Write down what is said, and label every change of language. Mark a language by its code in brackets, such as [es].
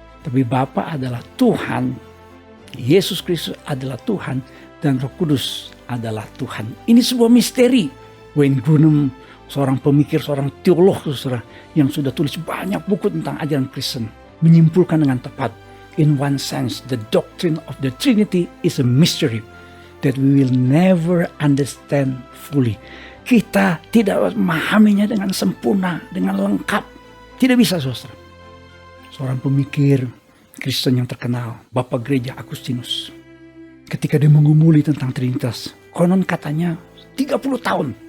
[id] Tapi Bapa adalah Tuhan, Yesus Kristus adalah Tuhan, dan Roh Kudus adalah Tuhan. Ini sebuah misteri. Wayne Grudem, seorang pemikir, seorang teolog saudara, yang sudah tulis banyak buku tentang ajaran Kristen, menyimpulkan dengan tepat. [en] In one sense, the doctrine of the Trinity is a mystery that we will never understand fully. [id] Kita tidak memahaminya dengan sempurna, dengan lengkap. Tidak bisa saudara. Seorang pemikir Kristen yang terkenal, Bapak Gereja Agustinus, ketika dia mengumuli tentang Trinitas, konon katanya 30 tahun.